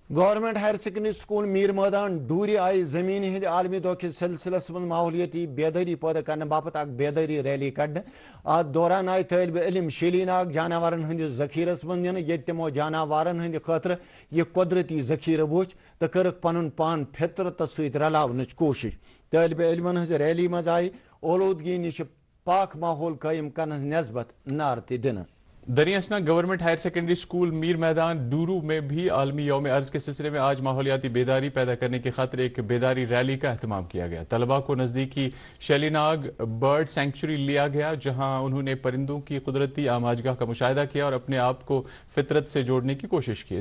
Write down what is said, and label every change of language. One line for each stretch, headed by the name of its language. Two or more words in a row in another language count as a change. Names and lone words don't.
Kashmiri: گورنمنٹ ہائر سیکنڈری سکول میر میدان ڈوری آئی زمین ہند عالمی دہ کس سلسلس من ماحولیاتی بیداری پیدا کرنے باپت اک بیداری ریلی کڑ ات دوران آئی طالب علم شیلی ناگ جانورن ہند ذخیرس من نن یت تمو جانورن ہند خاطر یہ قدرتی ذخیرہ وچ تو کرک پن پان فطرت ست رلاونچ کوشش طالب علمن ہز ریلی مز آئی اولودگی نش پاک ماحول قائم کرنے نسبت نعرہ تہ دن
Urdu: دریاسنا گورنمنٹ ہائر سیکنڈری سکول میر میدان ڈورو میں بھی عالمی یوم ارض کے سلسلے میں آج ماحولیاتی بیداری پیدا کرنے کی خاطر ایک بیداری ریلی کا اہتمام کیا گیا. طلباء کو نزدیکی شیلی ناگ برڈ سینکچوری لیا گیا جہاں انہوں نے پرندوں کی قدرتی آماجگاہ کا مشاہدہ کیا اور اپنے آپ کو فطرت سے جوڑنے کی کوشش کی.